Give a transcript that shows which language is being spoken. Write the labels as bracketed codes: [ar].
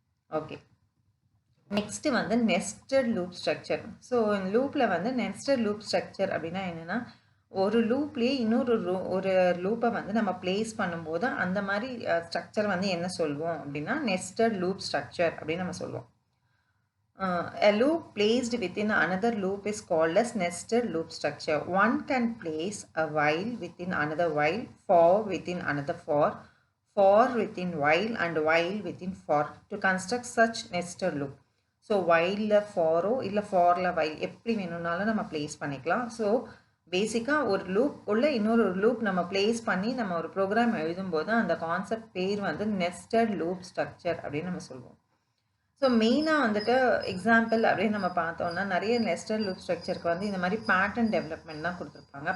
[en] Okay, next வந்து nested loop structure. [ta] So லூப்பில் வந்து நெஸ்டட் லூப் ஸ்ட்ரக்சர் அப்படின்னா என்னென்னா, ஒரு லூப்லேயே இன்னொரு லூப்பை வந்து நம்ம பிளேஸ் பண்ணும்போது அந்த மாதிரி ஸ்ட்ரக்சர் வந்து என்ன சொல்லுவோம் அப்படின்னா நெஸ்டட் லூப் ஸ்ட்ரக்சர் அப்படின்னு நம்ம சொல்லுவோம். [en] A loop placed within another loop is called as nested loop structure. One can place a while within another while, for within another for within while and while within for to construct such nested loop. [ta] So whileல Pharaoh இல்லை ஃபாரில் while எப்படி வேணும்னாலும் நம்ம place பண்ணிக்கலாம். So பேசிக்காக ஒரு loop உள்ள இன்னொரு loop நம்ம பிளேஸ் பண்ணி நம்ம ஒரு ப்ரோக்ராம் எழுதும்போது அந்த கான்செப்ட் பேர் வந்து நெஸ்டட் லூப் ஸ்ட்ரக்சர் அப்படின்னு நம்ம சொல்லுவோம். ஸோ மெயினாக வந்துட்டு எக்ஸாம்பிள் அப்படின்னு நம்ம பார்த்தோம்னா நிறைய நெஸ்டட் லூப் ஸ்ட்ரக்சருக்கு வந்து இந்த மாதிரி பேட்டர்ன் டெவலப்மெண்ட் தான் கொடுத்துருப்பாங்க.